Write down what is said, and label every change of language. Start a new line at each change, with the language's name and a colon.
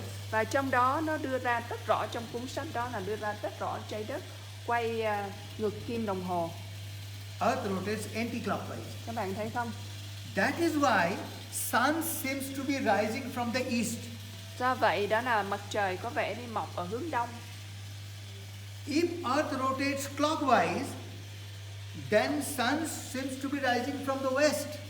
Vietnamese: và trong đó nó đưa ra rất rõ, trong cuốn sách đó là đưa ra rất rõ trái đất quay ngược kim đồng hồ.
English: Earth rotates anti-clockwise.
Vietnamese: Các bạn thấy không?
English: That is why sun seems to be rising from the east.
Vietnamese: Do vậy đó là mặt trời có vẻ đi mọc ở hướng đông.
English: If Earth rotates clockwise, then sun seems to be rising from the west.